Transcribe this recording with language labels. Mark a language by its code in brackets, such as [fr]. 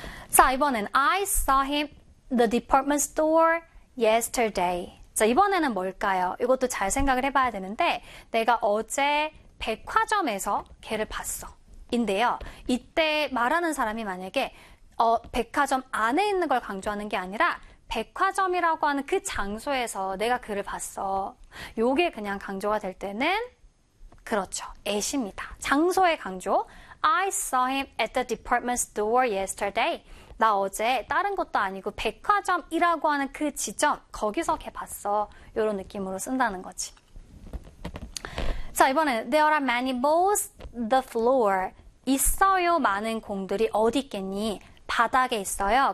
[ko] 자, 이번엔 [en] I saw him the department store yesterday. [ko] 자, 이번에는 뭘까요? 이것도 잘 생각을 해봐야 되는데 내가 어제 백화점에서 걔를 봤어. 인데요. 이때 말하는 사람이 만약에 백화점 안에 있는 걸 강조하는 게 아니라 백화점이라고 하는 그 장소에서 내가 그를 봤어. 요게 그냥 강조가 될 때는 그렇죠. at입니다. 장소의 강조. [en] I saw him at the department store yesterday. [ko] 나 어제 다른 곳도 아니고 백화점이라고 하는 그 지점 거기서 걔 봤어. 이런 느낌으로 쓴다는 거지. 자, 이번에는 [en] There are many balls the floor. [ko] 있어요. 많은 공들이 어디 있겠니? 바닥에 있어요.